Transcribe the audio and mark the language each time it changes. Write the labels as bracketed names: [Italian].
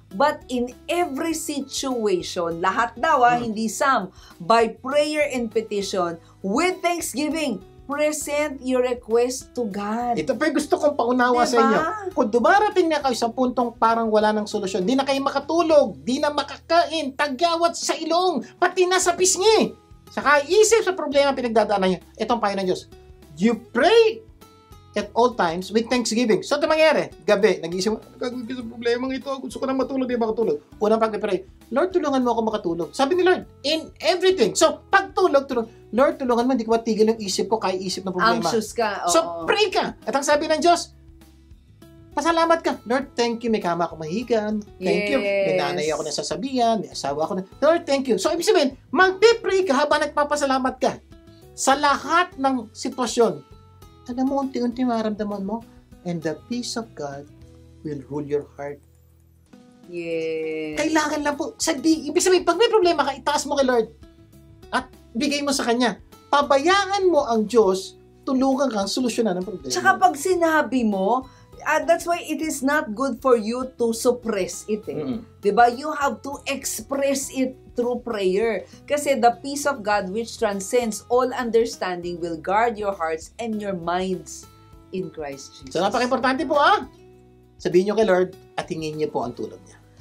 [English] But in every situation, [Filipino] lahat daw, hindi [English] some, by prayer and petition, with thanksgiving, present your request to God. [Filipino] Ito pa gusto kong paunawa sa inyo. Kung dumarating na kayo sa puntong parang wala ng solusyon, di na kayo makatulog, di na makakain, tagyawat sa ilong, pati na sa pisngi. Saka isip sa problema pinagdadaanan nyo. Itong payo ng Diyos. [English] You pray at all times with thanksgiving. [Filipino] So, ito mangyari. Gabi, nag-iisip mo, gagawin ko sa problema ito. Gusto ko na matulog, di ba makatulog? Unang pag-pray, Lord, tulungan mo ako makatulog. Sabi ni Lord, [English] in everything. [Filipino] So, pagtulog, Lord, tulungan mo, hindi ko matigil yung isip ko, kaya isip ng problema. Anxious ka. So, pray ka. At ang sabi ng Diyos, pasalamat ka. Lord, [English] thank you. [Filipino] May kama ako mahigan. Thank you. May nanay ako na sasabihan. May asawa ako na. Lord, [English] thank you. [Filipino] So, ibig sabihin, magpe-pray ka habang nagpapasalamat ka. Sa lahat ng sitwasyon, alam mo, unti-unti maramdaman mo, [English] and the peace of God will rule your heart. Yes. [Filipino] Kailangan lang po, ibig sabihin, pag may problema ka, itaas mo kay Lord at bigay mo sa Kanya. Pabayaan mo ang Diyos, tulungan kang solusyonan ng problema. Tsaka pag sinabi mo, [English] that's why it is not good for you to suppress it. [Filipino] Diba? [English] You have to express it through prayer. [Filipino] Kasi [English] the peace of God which transcends all understanding will guard your hearts and your minds in Christ Jesus. [Filipino] So napaka-importante po sabihin nyo kay Lord at hingin niyo po ang tulong niya.